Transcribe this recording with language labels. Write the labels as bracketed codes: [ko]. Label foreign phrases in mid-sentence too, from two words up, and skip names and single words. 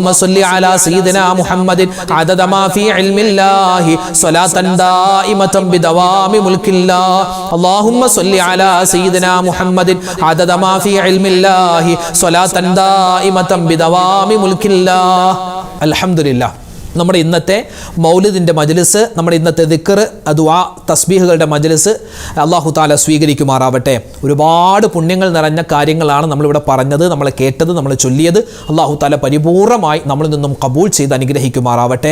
[ar] صل على سيدنا محمد عدد ما في علم الله صلاة دائمة بدوام ملك الله اللهم صل على سيدنا محمد عدد ما في علم الله صلاة دائمة بدوام ملك الله الحمد لله [ml] നമ്മുടെ ഇന്നത്തെ മൗലിദിൻ്റെ മജ്ലിസ്, നമ്മുടെ ഇന്നത്തെ ദിക്ർ, ദുആ, തസ്ബീഹുകളുടെ മജ്ലിസ് അല്ലാഹു തആല സ്വീകരിക്കുമാറാവട്ടെ. ഒരുപാട് പുണ്യങ്ങൾ നിറഞ്ഞ കാര്യങ്ങളാണ് നമ്മളിവിടെ പറഞ്ഞത്, നമ്മൾ കേട്ടത്, നമ്മൾ ചൊല്ലിയത്. [ar] الله تعالى [ml] പരിപൂർണമായി നമ്മളിൽ നിന്നും കബൂൽ ചെയ്ത് അനുഗ്രഹിക്കുമാറാവട്ടെ.